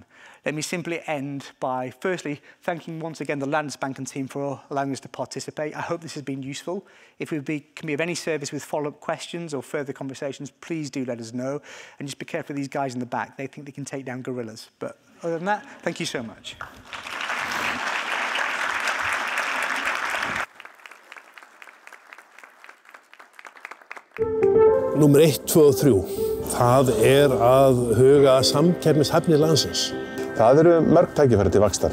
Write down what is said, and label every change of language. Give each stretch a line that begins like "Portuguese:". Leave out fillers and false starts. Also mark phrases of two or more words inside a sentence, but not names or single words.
English: Let me simply end by firstly thanking once again the Landsbankans team for allowing us to participate. I hope this has been useful. If we can be of any service with follow-up questions or further conversations, please do let us know. And just be careful of these guys in the back. They think they can take down gorillas. But other than that, thank you so much.
Icelandic: Númer 1, 2 og 3. Það að huga samkeppnishæfni landsins. Það eru mörg tækifæri til vaxtar.